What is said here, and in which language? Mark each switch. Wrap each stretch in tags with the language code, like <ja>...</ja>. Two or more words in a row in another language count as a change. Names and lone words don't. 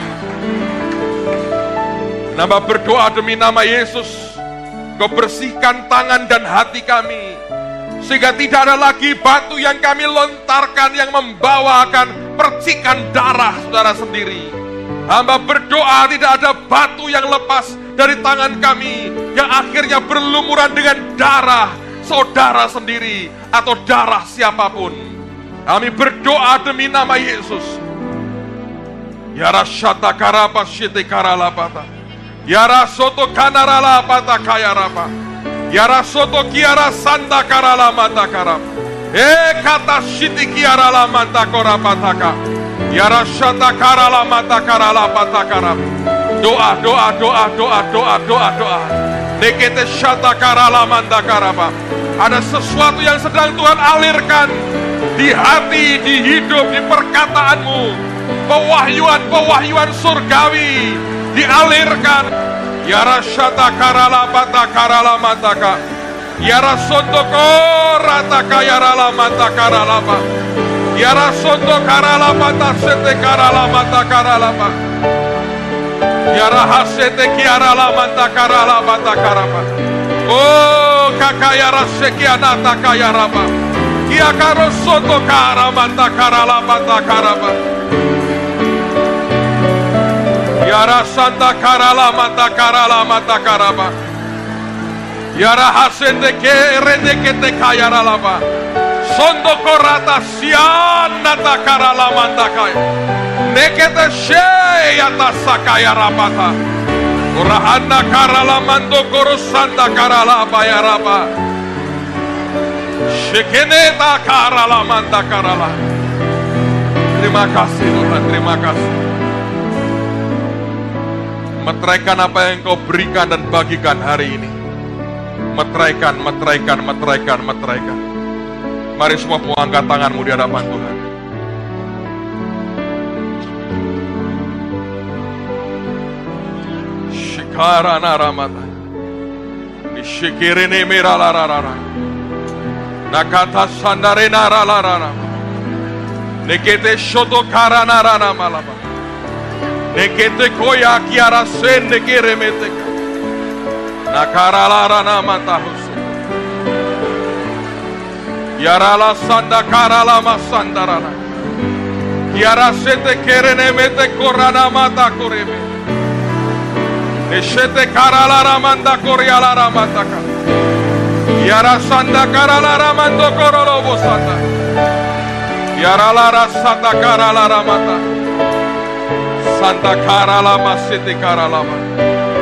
<id>Nambah berdoa demi nama Yesus, Kau bersihkan tangan dan hati kami, sehingga tidak ada lagi batu yang kami lontarkan yang membawakan percikan darah saudara sendiri. Hamba berdoa tidak ada batu yang lepas dari tangan kami yang akhirnya berlumuran dengan darah saudara sendiri atau darah siapapun. Kami berdoa demi nama Yesus. Ya rasyata karapa syete karalapata. Ya rasoto kanarala pata kaya rapa. Ya rasoto kiara sanda karala mata karap. Kata syiti kiara la mata korapataka. Ya rasyata karala mata karala pata karap. Doa, doa, doa, doa, doa, doa, doa. Nekete syata karala manda karapa. Ada sesuatu yang sedang Tuhan alirkan di hati, di hidup, di perkataanmu. Pewahyuan-pewahyuan surgawi dialirkan. Ya rasyata karala pata karala mataka. Ya rasondoko rataka ya rala mata karala pa. Ya rasondo karala pata sete karala mata karala pa. Ya rahasete kiarala mata karala mata karapa. Oh kakaya rasekianata kaya rapa. Kia karosondo kara mata karala mata karapa. Yara santa karala mata karapa. Yara hasende ke rende kete kaya ralapa. Sondo korata sianata karala mata kaya. Nekete she atas sakaya rapata. Urahana karala mando korosanda karala baya rapa. Shekeneta karala manda karala. Terima kasih Tuhan, terima kasih. Meteraikan apa yang Kau berikan dan bagikan hari ini. Meteraikan. Mari semua angkat tanganmu di hadapan Tuhan. Shikara naramata. Shikirene meralarara. Nakata sandarena ralarara. Nekete shoto karana rana malama. Nekete koya kiara sen nekere meteka. Nakarala rana matahus. Yarala sanda karala masandarana. Yara sete kerene mete korana mata koreme. Neshete karala ramanda koryala ramataka. Yara sanda karala ramando korolo sanda. Yara lara sanda karala ramata. Sanda karala masete karala.</id>